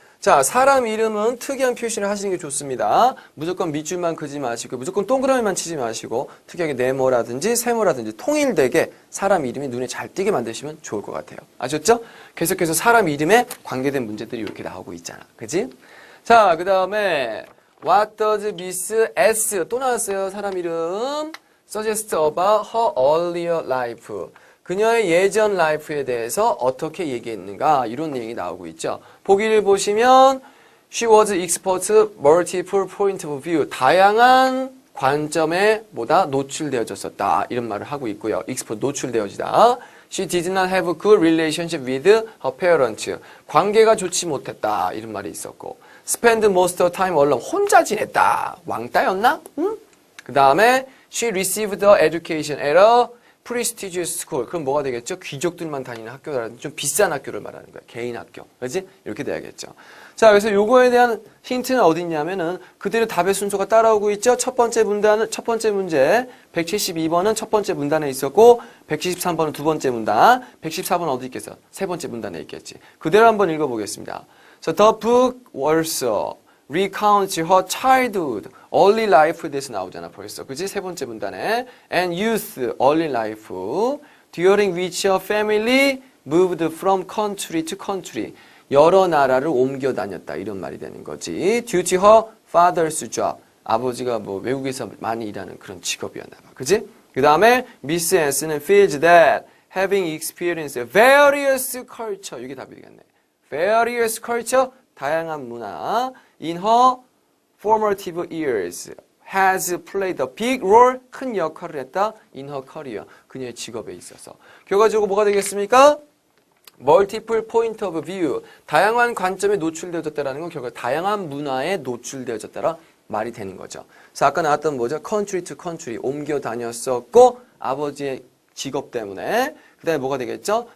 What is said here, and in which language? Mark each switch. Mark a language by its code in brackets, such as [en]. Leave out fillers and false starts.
[ko] 자, 사람 이름은 특이한 표시를 하시는 게 좋습니다. 무조건 밑줄만 그지 마시고 무조건 동그라미만 치지 마시고 특이하게 네모라든지 세모라든지 통일되게 사람 이름이 눈에 잘 띄게 만드시면 좋을 것 같아요. 아셨죠? 계속해서 사람 이름에 관계된 문제들이 이렇게 나오고 있잖아. 그지? 자, 그 다음에 [en] What does Miss S [ko] 또 나왔어요. 사람 이름 [en] suggest about her earlier life. [ko] 그녀의 예전 라이프에 대해서 어떻게 얘기했는가 이런 내용이 나오고 있죠. [en] 보기를 보시면 She was exposed to multiple point of view. [ko] 다양한 관점에 뭐다 노출되어졌었다. 이런 말을 하고 있고요. exposed 노출되어지다. [en] She did not have a good relationship with her parents. [ko] 관계가 좋지 못했다. 이런 말이 있었고 [en] Spend most of time alone. [ko] 혼자 지냈다. 왕따였나? 응? [en] 그 다음에 She received her education at a prestigious school. [ko] 그럼 뭐가 되겠죠? 귀족들만 다니는 학교라든지 좀 비싼 학교를 말하는 거야. 개인 학교. 그렇지? 이렇게 돼야겠죠. 자, 그래서 요거에 대한 힌트는 어디 있냐면은 그대로 답의 순서가 따라오고 있죠. 첫 번째 문제 172번은 첫 번째 문단에 있었고 173번은 두 번째 문단, 114번은 어디 있겠어? 세 번째 문단에 있겠지. 그대로 한번 읽어보겠습니다. [en] So the book also recounts her childhood, early life에 대해서 [ko] 나오잖아 벌써. 그지? 세 번째 문단에 [en] and youth, early life, during which her family moved from country to country. [ko] 여러 나라를 옮겨 다녔다 이런 말이 되는 거지. [en] Due to her father's job. [ko] 아버지가 뭐 외국에서 많이 일하는 그런 직업이었나 봐. [en] 그지? [ko] 그 다음에 [en] Miss S는 feels that having experienced various culture. [ko] 이게 답이 되겠네. [en] Various culture, [ko] 다양한 문화. [en] In her formative years, has played a big role, [ko] 큰 역할을 했다. [en] In her career, [ko] 그녀의 직업에 있어서. 결과적으로 뭐가 되겠습니까? [en] Multiple point of view, [ko] 다양한 관점에 노출되어졌다는 건 결국 다양한 문화에 노출되어졌다라 말이 되는 거죠. 그래서 아까 나왔던 뭐죠? [en] Country to country, [ko] 옮겨 다녔었고 아버지의 직업 때문에 그 다음에 뭐가 되겠죠?